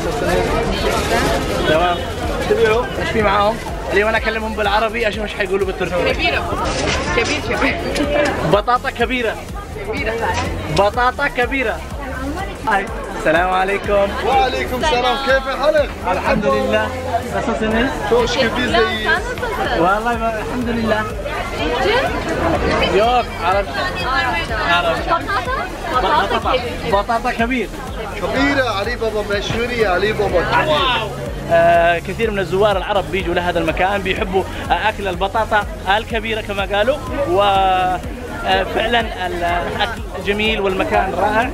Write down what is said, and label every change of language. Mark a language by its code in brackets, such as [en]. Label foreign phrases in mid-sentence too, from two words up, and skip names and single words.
[ar] تمام. تبيعوا ايش في معاهم؟ اليوم انا اكلمهم بالعربي اشوف ايش حيقولوا بالتركي. كبير. بطاطا كبيرة. بطاطا كبيرة. السلام عليكم. وعليكم السلام. كيف حالك؟ الحمد لله. [tr] nasılsınız? Çok şükür biz de iyiyiz. [ar] Vallahi الحمد لله. [tr] yok Arapça. [ar] بطاطا كبير. كبيرة. علي بابا مشهور يا علي بابا. كثير من الزوار العرب بيجوا لهذا المكان بيحبوا اكل البطاطا الكبيرة كما قالوا، وفعلا الاكل جميل والمكان رائع.